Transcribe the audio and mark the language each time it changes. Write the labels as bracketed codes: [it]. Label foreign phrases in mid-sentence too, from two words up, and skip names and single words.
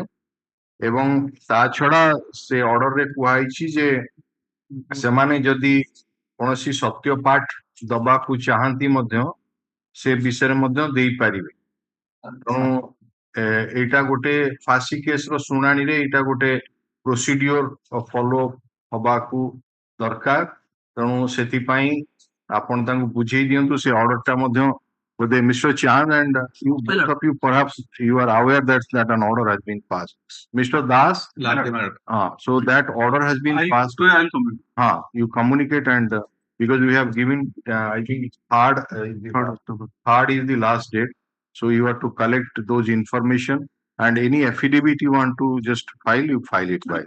[or] ଏବଂ ତା ଛଡା ସେ ଅର୍ଡରରେ କୁହାଯାଇଛି ଯେ ସେମାନେ ଯଦି କୌଣସି ସତ୍ୟ ପାଠ ଦବାକୁ ଚାହାନ୍ତି ମଧ୍ୟ ସେ ବିଷୟରେ ମଧ୍ୟ ଦେଇପାରିବେ। ତେଣୁ ଏଇଟା ଗୋଟେ ଫାଶୀ କେସର ଶୁଣାଣିରେ ଏଇଟା ଗୋଟେ [en] procedure follow [or] ହବାକୁ ଦରକାର ତେଣୁ ସେଥିପାଇଁ ଆପଣ ତାଙ୍କୁ ବୁଝେଇ ଦିଅନ୍ତୁ ସେ order ଟା ମଧ୍ୟ ବୋଧେ Mr. [en] Chan and you both of you perhaps you are aware that an order has been passed. Mr. Das, so that order has been passed. I'll comment. You communicate and because we have given I think third is the last date, so you have to collect those information and any affidavit you want to just file, you file it by.